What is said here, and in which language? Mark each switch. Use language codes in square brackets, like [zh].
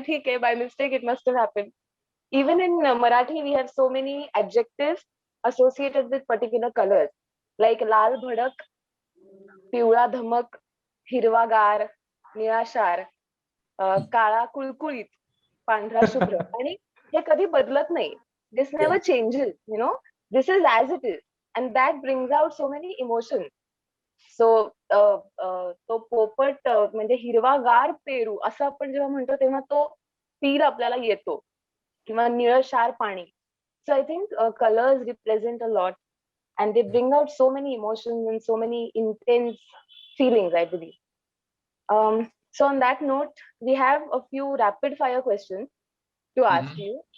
[en] Okay, by mistake it must have happened. Even in Marathi, we have so many adjectives associated with particular colors, like [mr] lal bhadak, पिवळा धमक, हिरवागार, निळाशार, काळा कुळकुळीत, पांढरा शुभ्र. आणि हे कधी बदलत नाही. [en] This never changes, this is as it is. And that brings out so many emotions. So [mr] तो पोपट म्हणजे हिरवागार पेरू असं आपण जेव्हा म्हणतो तेव्हा तो फील आपल्याला येतो. किंवा निळशार पाणी. [en] So I think colours represent a lot and they bring out so many emotions and so many intense feelings, I believe. So on that note, we have a few rapid fire questions to ask you.